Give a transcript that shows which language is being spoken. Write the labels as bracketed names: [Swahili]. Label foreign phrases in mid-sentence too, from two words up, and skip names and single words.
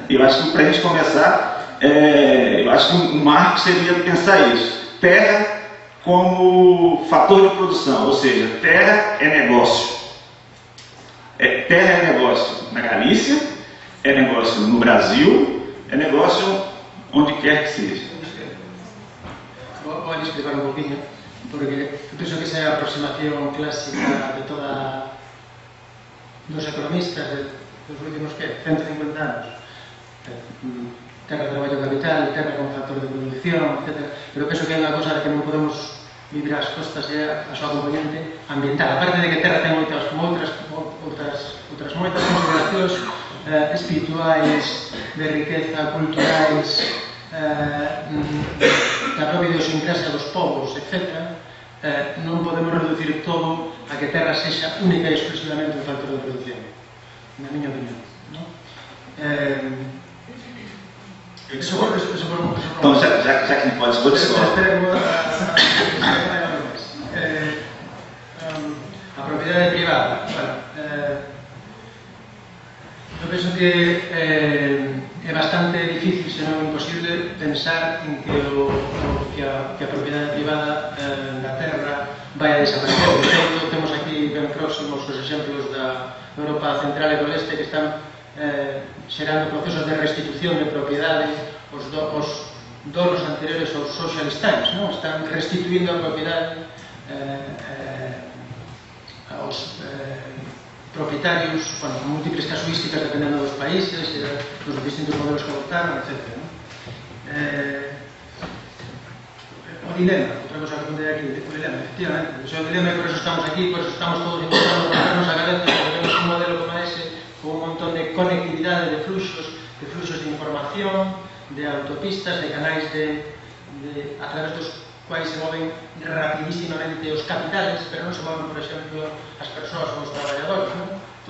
[Portuguese] Eu acho que para a gente começar, eu acho que um marco seria pensar isso: terra como fator de produção, ou seja, terra é negócio. Terra é negócio na Galícia, é negócio no Brasil, é negócio onde quer que seja. [Spanish] Voy a explicar un poquillo, porque yo pienso que esa es la aproximación clásica de los economistas de los últimos 150 años. [Galician] Terra, traballo, capital, terra como factor de producción, etc. Pero penso que hai unha cosa que non podemos vivir ás costas é a súa componente ambiental. Aparte de que terra ten outras moitas consideracións espirituais, de riqueza, culturais, da propia idiosincrasia dos povos, etc., non podemos reducir todo a que terra sexa única e exclusivamente un factor de produción, na miña opinión, ¿no? [Portuguese] Então, já que não pode esgotar. [Galician] A propiedade privada. Eu penso que é bastante difícil, se non imposible, pensar en que a propiedade privada da terra vai a desaparecer. De feito, temos aquí ben próximos os exemplos da Europa Central e do Leste que están xerando procesos de restitución de propiedade. Os donos anteriores aos [English] socialist times, [Galician] non? Están restituindo a propiedade aos propietarios, bueno, múltiples casuísticas dependendo dos países, dos distintos modelos que adoptaron, etc. O dilema, outra cosa que contei aquí, o dilema, efectivamente, o dilema, e por eso estamos aquí, por eso estamos todos intentando ponernos a cabeza, porque temos un modelo como ese, con un montón de conectividade de fluxos de información, de autopistas, de canais a través dos quais se moven rapidísimamente os capitales, pero non se moven, por exemplo, as persoas ou os traballadores, non?